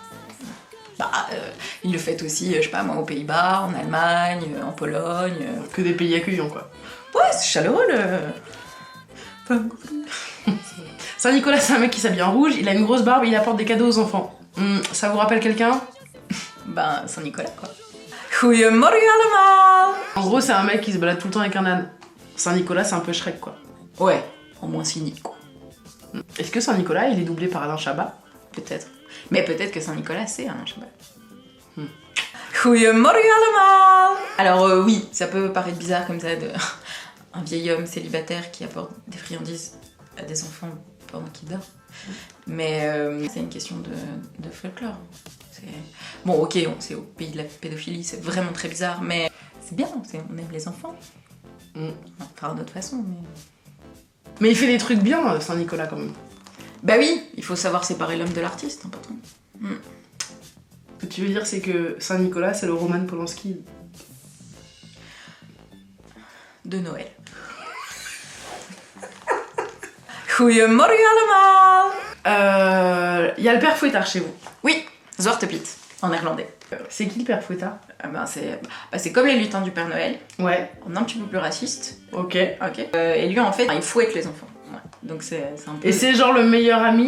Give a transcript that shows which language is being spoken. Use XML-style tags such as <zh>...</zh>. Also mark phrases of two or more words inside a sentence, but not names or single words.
<fr>Bah, ils le fêtent aussi, je sais pas moi, aux Pays-Bas, en Allemagne, en Pologne... Que des pays accueillants quoi. Ouais, c'est chaleureux le... Saint-Nicolas, c'est un mec qui s'habille en rouge, il a une grosse barbe, il apporte des cadeaux aux enfants. Ça vous rappelle quelqu'un? Ben, Saint-Nicolas quoi.</fr> <nl>Goedemorgen allemaal.</nl> <fr>En gros, c'est un mec qui se balade tout le temps avec un âne. Saint-Nicolas, c'est un peu Shrek quoi. Ouais, en moins cynique quoi. Est-ce que Saint-Nicolas, il est doublé par Alain Chabat? Peut-être. Mais peut-être que Saint-Nicolas c'est un cheval.</fr> <nl>Goedemorgen allemaal.</nl> <fr>Alors oui, ça peut paraître bizarre comme ça de un vieil homme célibataire qui apporte des friandises à des enfants pendant qu'ils dorment. Mais c'est une question de folklore. Bon ok, c'est au pays de la pédophilie, c'est vraiment très bizarre, mais c'est bien, on aime les enfants. Enfin, d'une autre façon, mais... Mais il fait des trucs bien, Saint-Nicolas quand même. Bah oui, il faut savoir séparer l'homme de l'artiste, hein, patron. Ce que tu veux dire, c'est que Saint-Nicolas, c'est le Roman Polanski. De Noël.</fr> <nl>Goedemorgen allemaal.</nl> <fr>Il y a le père Fouettard chez vous. Oui, Zwarte Piet, en néerlandais. C'est qui le père Fouettard? C'est comme les lutins du Père Noël, Ouais, en un petit peu plus raciste. ok. Ok. Et lui, en fait, il fouette les enfants. Ouais. Donc c'est un peu... Et c'est genre le meilleur ami?</fr>